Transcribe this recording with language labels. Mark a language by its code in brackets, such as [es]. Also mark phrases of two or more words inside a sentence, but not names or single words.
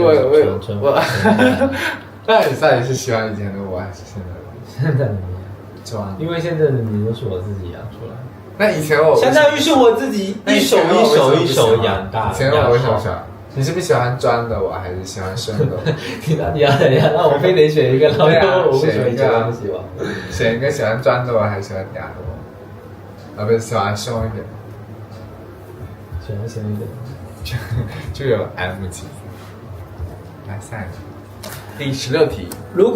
[zh] 就我，那你到底是喜歡以前的我還是現在的我？現在的你。因為現在的你都是我自己養出來的，那以前我相當於是我自己一手養大的。以前我為什麼喜歡？你是不是喜歡裝的我，還是喜歡生的我？你到底要怎樣？那我非得選一個，然後我不選一個，不喜歡。選一個喜歡裝的我，還是喜歡嗲的我？不是喜歡凶一點。喜歡凶一點，就有 M 級。來下一個。第16題，如